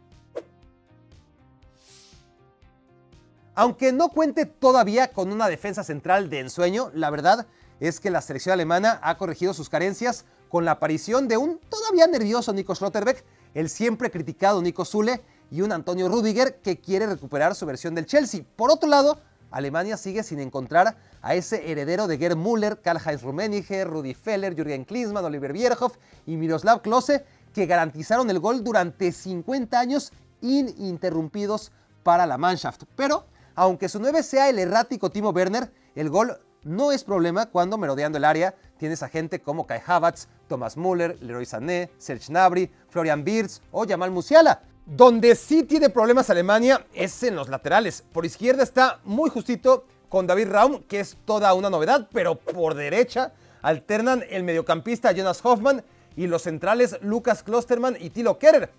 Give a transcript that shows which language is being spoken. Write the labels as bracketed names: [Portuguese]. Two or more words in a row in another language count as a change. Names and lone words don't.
[Spanish] Aunque no cuente todavía con una defensa central de ensueño, la verdad es que la selección alemana ha corregido sus carencias con la aparición de un todavía nervioso Nico Schlotterbeck, el siempre criticado Nico Süle y un Antonio Rüdiger que quiere recuperar su versión del Chelsea. Por otro lado, Alemania sigue sin encontrar a ese heredero de Gerd Müller, Karl-Heinz Rummenigge, Rudi Völler, Jürgen Klinsmann, Oliver Bierhoff y Miroslav Klose, que garantizaron el gol durante 50 años ininterrumpidos para la Mannschaft. Pero, aunque su 9 sea el errático Timo Werner, el gol no es problema cuando merodeando el área tienes a gente como Kai Havertz, Thomas Müller, Leroy Sané, Serge Gnabry, Florian Wirtz o Jamal Musiala. Donde sí tiene problemas Alemania es en los laterales. Por izquierda está muy justito con David Raum, que es toda una novedad, pero por derecha alternan el mediocampista Jonas Hoffmann y los centrales Lukas Klostermann y Thilo Kehrer.